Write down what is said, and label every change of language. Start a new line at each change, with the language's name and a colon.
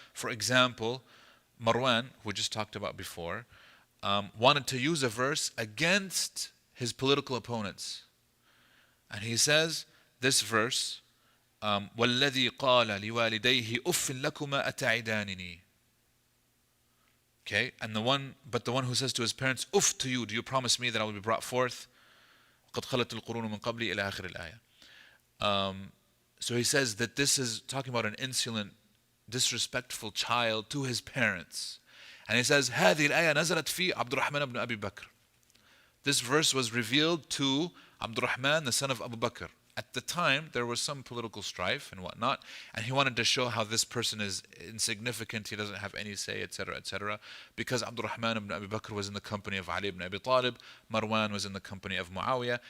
English: For example, Marwan, who we just talked about before, wanted to use a verse against his political opponents. And he says, this verse,
Arabic: وَالَّذِي قَالَ لِوَالِدَيْهِ أُفٍّ لَكُمَا أَتَعِدَانِنِي.
English: Okay, and the one who says to his parents, "Uff to you, do you promise me that I will be brought forth?"
Arabic: قَدْ خَلَتِ الْقُرُونُ مِنْ قَبْلِي إِلَى آخِرِ الْآيَةِ.
English: So he says that this is talking about an insolent, disrespectful child to his parents. And he says,
Arabic: هذه الآية نزلت في عبد الرحمن بن أبي بكر.
English: This verse was revealed to Abdul Rahman, the son of Abu Bakr. At the time, there was some political strife and whatnot, and he wanted to show how this person is insignificant, he doesn't have any say, etc., because Abdul Rahman ibn Abi Bakr was in the company of Ali ibn Abi Talib, Marwan was in the company of Muawiyah.